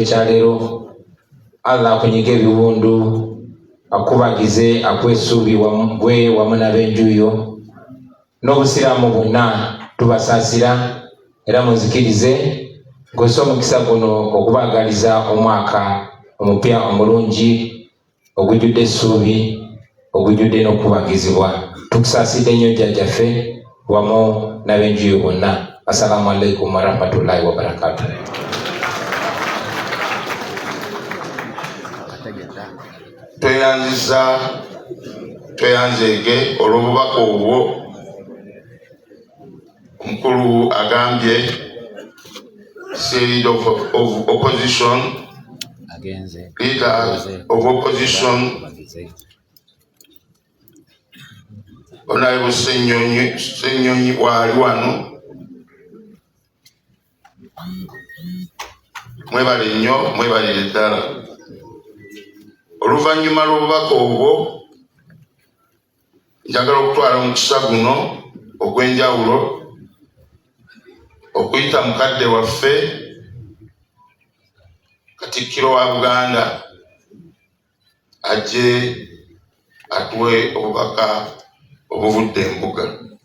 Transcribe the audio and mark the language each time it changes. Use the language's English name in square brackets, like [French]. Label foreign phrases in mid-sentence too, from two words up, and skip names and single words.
[Ganda] kya leero, Allah akunyiga ebiwundu, akubagize, akwesuubi gwe wamu n'ab'enjuyo n'obusiraamu bwonna tubasaasira era munzikirize ng'ossa omukisa guno okubaagaliza omwaka omupya omulungi ogujjudde essuubi, ogujjudde n'okubagizibwa. Tukusaasidde nnyo jjajjaffe wamu n'ab'enjuyo bonna. [Arabic] السلام عليكم ورحمة الله وبركاته. [Ganda] Tweyanzeege olw'obubaka obwo. Omukulu agambye [English] leader of opposition, leader of opposition, [Ganda] Honorable Ssenyonyi waali wano. Mwebale nnyo, mwebalire ddala. Oluvannyuma lw'obubaka obwo, njagala okutwala omukisa guno ogw'enjawulo okuyita mukadde waffe Katikkiro wa Buganda ajje atuwe obubaka obuvudde embuga.